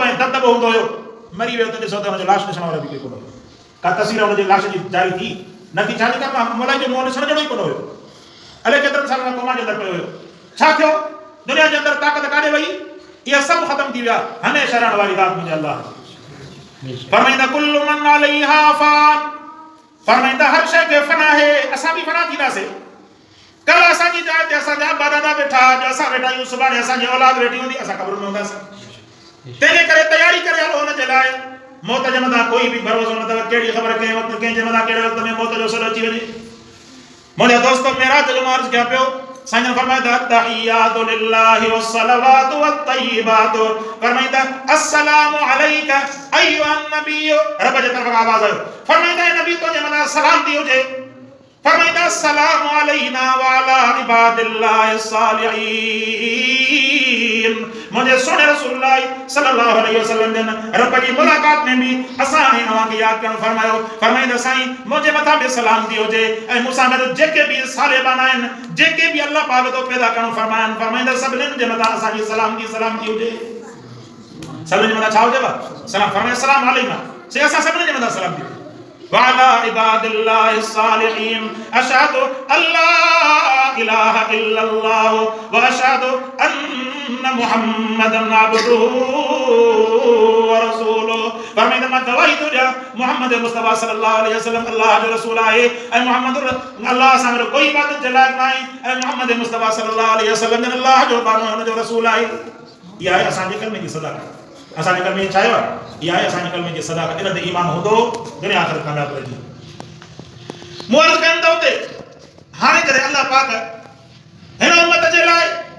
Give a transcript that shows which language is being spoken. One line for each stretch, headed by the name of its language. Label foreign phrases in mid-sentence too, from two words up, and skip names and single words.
Sindhi: ऐं दबदबो हूंदो हुयो मरी वियो त ॾिसो त हुनजो लाश ॾिसण वारो बि केरु कोन हुयो का तस्वीर हुनजे लाश जी जारी थी न थी छा कर मलाई जो मुंहुं ॾिसण जहिड़ो ई कोन हुयो अलाए केतिरनि सालनि खां क़ौम जे अंदरि पियो हुयो छा थियो दुनिया जे अंदरि ताक़त काॾे वई इहा सभु ख़तमु थी विया हमेशह रहण वारी ज़ात मुंहिंजे अल्लाह फरमाईंदा
Arabic: كل من عليها فان
Sindhi: फरमाईंदा हर शइ खे फना है असां बि फना थींदासीं कल असांजी जाइ ते असांजा बादादा वेठा अॼु असां वेठा आहियूं सुभाणे असांजी औलाद वेठी हूंदी असां क़ब्र में हूंदासीं तंहिंजे करे तयारी करे हलो हुन जे लाइ मौत जे मथां कोई बि भरोसो न अथव कहिड़ी ख़बर कंहिं वक़्तु कंहिंजे मथां कहिड़े वक़्त में मौत जो सॾु अची वञे मुंहिंजा दोस्त मेराज जो मार्च कया पियो साईं फरमाईंदा
Arabic: التحيات لله والصلوات والطيبات
Sindhi: फरमाईंदा
Arabic: السلام عليك أيها النبي
Sindhi: रब जे तरफ़ आवाज़ आयो फरमाईंदा नबी तुंहिंजे मथां सलाम थी हुजे फरमाईंदा
Arabic: السلام علينا وعلى عباد الله
Sindhi: सालिहीन मुंहिंजे सोने रसूलुल्लाह
Arabic: صلى الله عليه وسلم
Sindhi: जन रब जी मुलाकात में भी असां ऐं अव्हांखे यादि करणु फरमायो फरमाईंदा साईं मुंहिंजे मथां बि सलाम थी हुजे ऐं मूंसां गॾु जेके बि सालेबान आहिनि जेके बि अल्लाह पाक तो पैदा करणु फरमाइनि फरमाईंदा सभिनीनि जे मथां असांजी सलाम थी हुजे सभिनीनि जे मथां छा हुजेव सलाम फरमाए सलाम अलैना से असां सभिनीनि जे मथां सलाम थी
Arabic: وعلى عباد الله الصالحين أشهد أن لا إله إلا الله وأشهد أن محمدا عبده ورسوله
Sindhi: फरमाईंदा मां गवाही थो ॾियां मुहम्मद मुस्तफा
Arabic: صلى الله عليه وسلم
Sindhi: अल्लाह जो रसूल आहे ऐं मुहम्मद अल्लाह सां गॾु कोई इबादत जे लाइक़ न आहे ऐं मुहम्मद मुस्तफा
Arabic: صلى الله عليه وسلم
Sindhi: जन अल्लाह जो बानो हुन जो रसूल आहे इहा आहे असांजे कलमे जी सदाक़त असांजे कलमे छा आहे इहा आहे असांजे कलमे जी सदाक़त इन ते ईमान हूंदो दुनिया आख़िरत कामयाब रहंदी मूं अर्ज़ु कयमि त उते हाणे करे अल्लाह पाक हिन उम्मत जे लाइ